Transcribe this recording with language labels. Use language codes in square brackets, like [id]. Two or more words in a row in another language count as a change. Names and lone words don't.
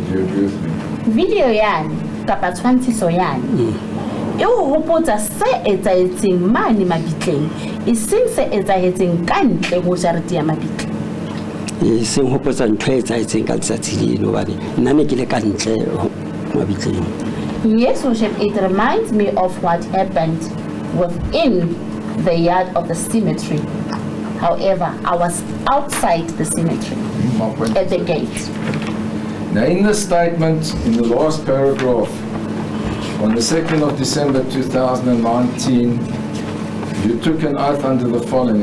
[en] Do you agree with me? [st] Video yan, kapa tshwantshiso yan. E o hopotsa se etsahetseng mane mabitleng, e seng se etsahetseng ka ntle ho jarete ya mabitleng. E seng hopotsa ntho e etsahetseng ka letsatsi leno hobane nna ne ke le ka ntle mabitleng. [en] Yes, Worship, it reminds me of what happened within the yard of the cemetery. However, I was outside the cemetery at the gate. Now in the statement, in the last paragraph, on the 2nd of December 2019, you took an oath under the following.